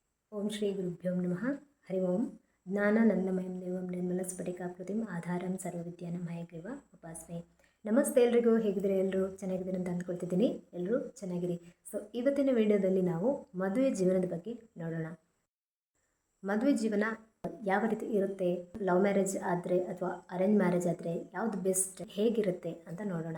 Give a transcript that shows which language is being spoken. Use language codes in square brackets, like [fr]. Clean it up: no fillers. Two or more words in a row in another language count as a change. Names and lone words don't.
[sa] ಓಂ ಶ್ರೀ ಗುರುಭ್ಯೋ ನಮಃ. ಹರಿ ಓಂ. ಜ್ಞಾನಾನಂದಮಯಂ ದೇವಂ ನಿರ್ಮಲಸ್ಫಟಿಕಾಕೃತಿಂ ಆಧಾರಂ ಸರ್ವವಿದ್ಯಾನಾಂ ಹಯಗ್ರೀವ ಉಪಾಸ್ಮೆ. [kn] ನಮಸ್ತೆ ಎಲ್ರಿಗೂ. ಹೇಗಿದ್ರೆ ಎಲ್ಲರೂ ಚೆನ್ನಾಗಿದ್ದೀರಿ ಅಂತ ಅಂದ್ಕೊಳ್ತಿದ್ದೀನಿ. ಎಲ್ಲರೂ ಚೆನ್ನಾಗಿರಿ. ಸೊ ಇವತ್ತಿನ ವಿಡಿಯೋದಲ್ಲಿ ನಾವು ಮದುವೆ ಜೀವನದ ಬಗ್ಗೆ ನೋಡೋಣ. ಮದುವೆ ಜೀವನ ಯಾವ ರೀತಿ ಇರುತ್ತೆ, [en] love marriage [kn] ಆದರೆ ಅಥವಾ [en] arrange marriage [kn] ಆದರೆ ಯಾವುದು ಬೆಸ್ಟ್, ಹೇಗಿರುತ್ತೆ ಅಂತ ನೋಡೋಣ.